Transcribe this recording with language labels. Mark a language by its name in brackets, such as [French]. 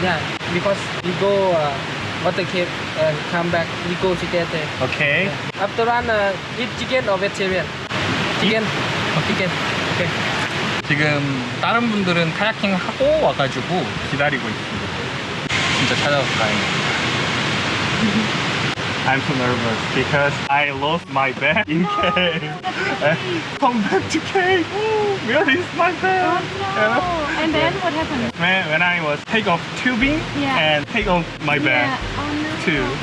[English] Yeah, because we go water cave and come back. We go together. Okay. After run, eat chicken or vegetarian? Chicken. Chicken. Okay. [Korean] 지금 다른 분들은 카야킹 하고 와가지고 기다리고 있습니다. 진짜 찾아서 다행입니다. [English] I'm so nervous because I lost my bag in cave. Come back to cave. Where is my bag? No. And then what happened? When I was take off tubing Yeah. and take off my bag Yeah. Oh no. too.